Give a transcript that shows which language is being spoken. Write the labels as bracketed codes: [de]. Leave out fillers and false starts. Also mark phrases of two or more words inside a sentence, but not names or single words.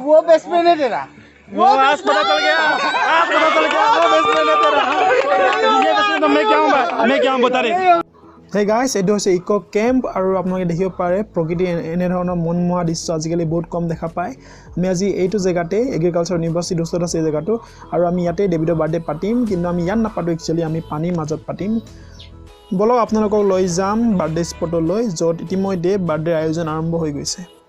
[hi] वो [en] best friend [hi] है तेरा। वो आज पता चल गया वो [en] best friend [hi] है तेरा। ये बस तो मैं क्या हूं बता रहे। [en] Hey guys, [as] এইটো হৈছে ইকো কেম্প আৰু আপোনালোকে দেখিব পাৰে প্ৰকৃতি এনে ধৰণৰ মনমোহা দৃশ্য আজিকালি বহুত কম দেখা পায়। আমি আজি এইটো জেগাতে এগ্ৰিকালচাৰ ইউনিভাৰ্চিটিৰ ওচৰত আছে এই জেগাটো আৰু আমি ইয়াতে ডেভিডৰ বাৰ্থডে পাতিম, কিন্তু আমি ইয়াত নাপাতো, একচুৱেলি আমি পানীৰ মাজত পাতিম। বলক আপোনালোকক লৈ যাম বাৰ্থডে স্পটলৈ, য'ত ইতিমধ্যে বাৰ্থডে আয়োজন আৰম্ভ হৈ গৈছে।